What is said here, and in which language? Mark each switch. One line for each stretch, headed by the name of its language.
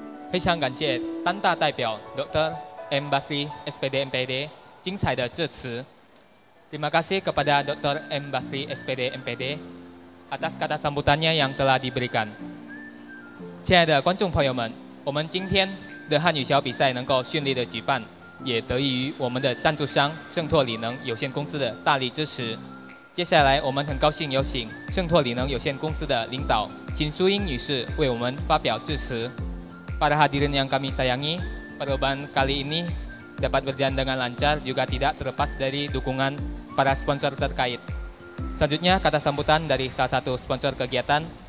Chinese: 非常感谢单大代表 Dr. M. Basri SPD MPD 精彩的致辞。
Indonesian: Terima kasih kepada Dr. M. Basri SPD MPD atas kata sambutannya yang telah diberikan.
Chinese: 亲爱的观众朋友们，我们今天的汉语小比赛能够顺利的举办，也得益于我们的赞助商圣拓里能有限公司的大力支持。接下来，我们很高兴有请圣拓里能有限公司的领导秦淑英女士为我们发表致辞。
Indonesian: Para hadirin yang kami sayangi, perlombaan kali ini dapat berjalan dengan lancar juga tidak terlepas dari dukungan para sponsor terkait. Selanjutnya kata sambutan dari salah satu sponsor kegiatan.